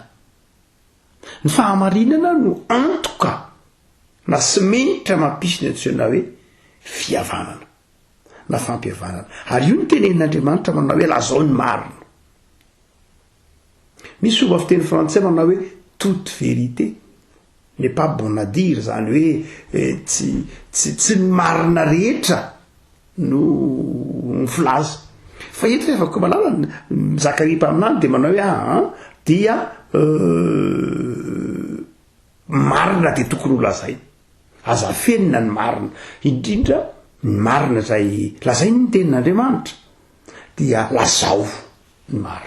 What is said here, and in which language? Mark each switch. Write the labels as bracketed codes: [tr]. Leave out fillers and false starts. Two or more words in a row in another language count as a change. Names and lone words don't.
[mg] Ny fahamarinana no antoka na simenitra mampisy ny antsoina hoe fihavanana na fampihavanana. Ary io ny tenenin'Andriamanitra manao hoe lazao ny marina. Misy fomba fiteny frantsay manao hoe [fr] toute vérité n'est pas bonne à dire, [mg] zany hoe tsy ny marina rehetra no filaza. Fa eto rehefa malala Zakaria mpaminany dia manao hoe dia marina dia tokony ho lazay, aza fenina ny marina, indrindra ny marina zay lazainy ny tenin'Andriamanitra dia lazao ny marina.